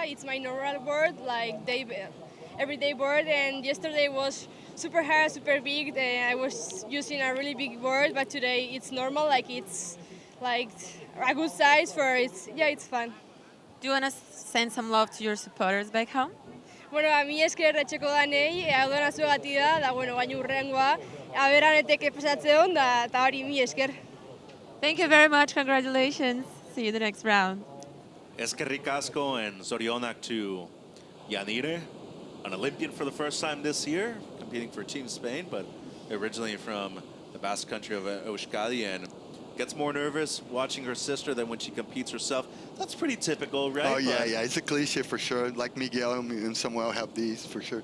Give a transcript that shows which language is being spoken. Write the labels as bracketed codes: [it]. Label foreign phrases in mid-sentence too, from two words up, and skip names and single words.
[en] It's my normal board, like everyday board, and yesterday was super hard, super big. I was using a really big board, but today it's normal, like it's like a good size for it's fun. Do you want to send some love to your supporters back home? [eu] Bueno, a mi esker etxeko danei, hau nazu batida, da bueno, baina urrengoa, aberaneteke pasatzen da, eta hori mi esker. [en] Thank you very much, congratulations. See you the next round. [eu] Eskerrik asko [en] and Zorionak to Yanire, an Olympian for the first time this year, competing for Team Spain, but originally from the Basque Country of Euskadi, and gets more nervous watching her sister than when she competes herself. That's pretty typical, right? Oh, yeah, it's a cliche for sure. Like Miguel and Samuel have these for sure.